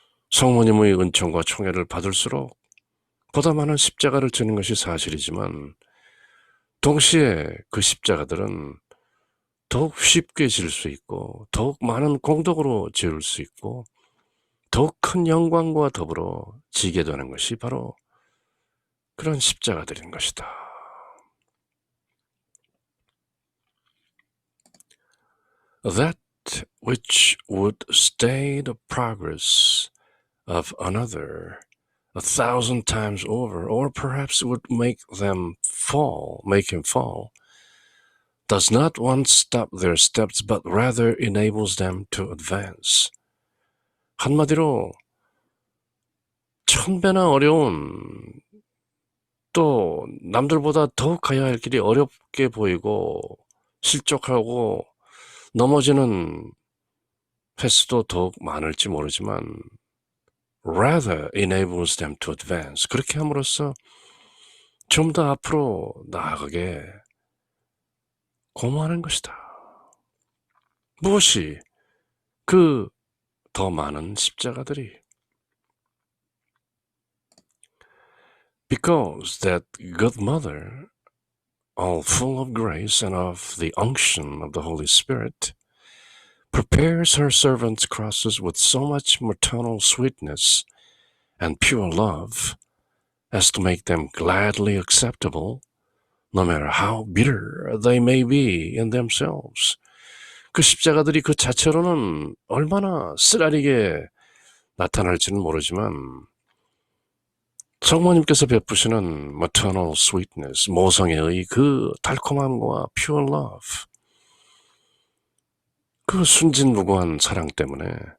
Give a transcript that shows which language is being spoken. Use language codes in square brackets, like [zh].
[ko] 성모님의 은총과 총애를 받을수록 보다 많은 십자가를 지는 것이 사실이지만 동시에 그 십자가들은 더욱 쉽게 질 수 있고 더욱 많은 공덕으로 지을 수 있고 더욱 큰 영광과 더불어 지게 되는 것이 바로 그런 십자가들인 것이다. [en] That which would stay the progress of another 1,000 times over, or perhaps would make him fall, does not once stop their steps, but rather enables them to advance. [ko] 한마디로 1000배나 어려운 또 남들보다 더욱 가야 할 길이 어렵게 보이고 실족하고 넘어지는 횟수도 더욱 많을지 모르지만 [en] rather enables them to advance. [ko] 그렇게 함으로써 좀 더 앞으로 나아가게 고마하는 것이다. 무엇이? 그 더 많은 십자가들이. [en] Because that good mother, all full of grace and of the unction of the Holy Spirit, prepares her servants' crosses with so much maternal sweetness and pure love as to make them gladly acceptable, no matter how bitter they may be in themselves. [ko] 그 십자가들이 그 자체로는 얼마나 쓰라리게 나타날지는 모르지만 성모님께서 베푸시는 [en] maternal sweetness, [ko] 모성애의 그 달콤함과 [en] pure love, [ko] 그 순진무구한 사랑 때문에